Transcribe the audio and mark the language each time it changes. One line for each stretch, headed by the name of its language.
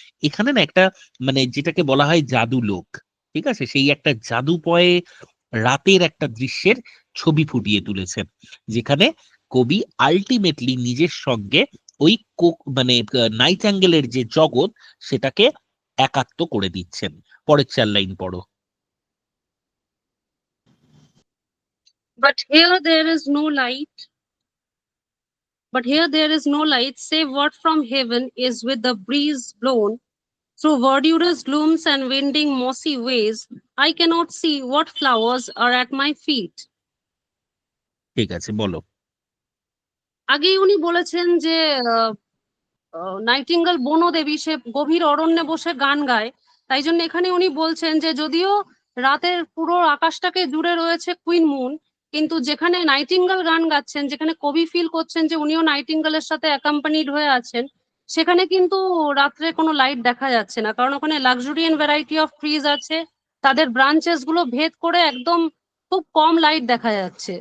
Bangla: এখানে না একটা মানে যেটাকে বলা হয় জাদু লোক, ঠিক আছে, সেই একটা জাদুপয়ে রাতের একটা দৃশ্যের ছবি ফুটিয়ে তুলেছেন, যেখানে কবি আলটিমেটলি নিজের সঙ্গে ওই মানে নাইট অ্যাঙ্গেলের যে জগৎ সেটাকে একাত্ম করে দিচ্ছেন। পরের 4 লাইন পড়ো।
English: But here there is no light. But here there is no light, save what from heaven is with the breeze blown. Through verdurous glooms and winding mossy ways, I cannot see what flowers are at my feet.
Bangla: ঠিক আছে, বলো। আগেই উনি বলেছেন যে nightingale বনদেবী, সে গভীর অরণ্যে বসে গান গায়। তাই জন্য এখানে উনি বলছেন যে যদিও রাতের পুরো আকাশটাকে জুড়ে রয়েছে কুইন মুন, কিন্তু যেখানে নাইটিঙ্গেল গান গাচ্ছেন, যেখানে কবি ফিল করছেন যে উনিও নাইটিঙ্গেলের সাথে অ্যাকম্পানিড হয়ে আছেন, সেখানে কিন্তু রাত্রে কোনো লাইট দেখা যাচ্ছে না, কারণ ওখানে লাক্সুরিয়ান ভ্যারাইটি অফ ট্রিজ আছে, তাদের ব্রাঞ্চেস গুলো ভেদ করে একদম খুব কম লাইট দেখা যাচ্ছে।